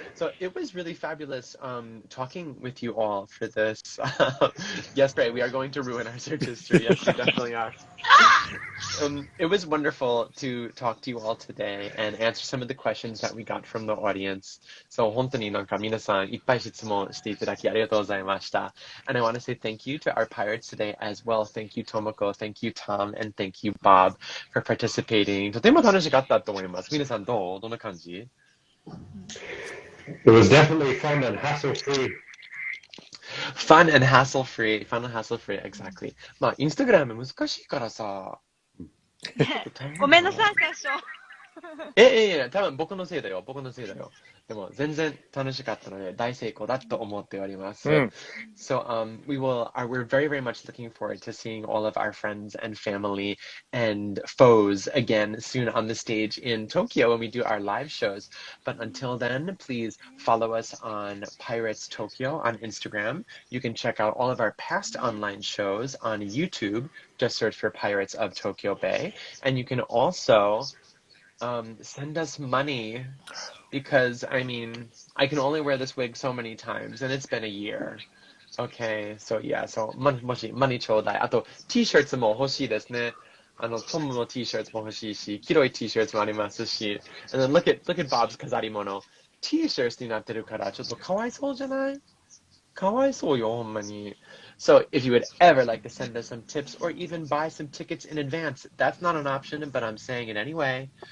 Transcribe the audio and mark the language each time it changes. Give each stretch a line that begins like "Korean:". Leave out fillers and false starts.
English: So it was really fabulous talking with you all for this. Yes, Ray, we are going to ruin our search history. Yes, we definitely are. It was wonderful to talk to you all today and answer some of the questions that we got from the audience.
Japanese: So 本当になんか皆さんいっぱい質問していただきありがとうございました。
English: And I want to say thank you to our pirates today as well. Thank you, Tomoko. Thank you, Tom. And thank you, Bob, for participating.
Japanese: とても楽しかったと思います。皆さんどんな感じ
English: It was definitely fun and hassle-free. Fun and hassle-free. Fun and hassle-free, exactly.
Japanese: まあ、インスタグラム難しいからさ。ごめんなさい、最初。多分僕のせいだよ。でも全然楽しかったので大成功だと思っております。
English: So we're very, very much looking forward to seeing all of our friends and family and foes again soon on the stage in Tokyo when we do our live shows. But until then, please follow us on Pirates Tokyo on Instagram. You can check out all of our past online shows on YouTube. Just search for Pirates of Tokyo Bay. And you can also send us money because, I mean, I can only wear this wig so many times and it's been a year. Okay, so yeah, so もし、money
Japanese: ちょうだい。あと、T-shirts も欲しいですね。トムの T-shirts も欲しいし、黄色い T-shirts もありますし、
English: and then look at Bob's
Japanese: 飾り物。 T-shirts になってるから、ちょっとかわいそうじゃない？かわいそうよ、ほんまに。
English: So if you would ever like to send us some tips or even buy some tickets in advance, that's not an option, but I'm saying it anyway.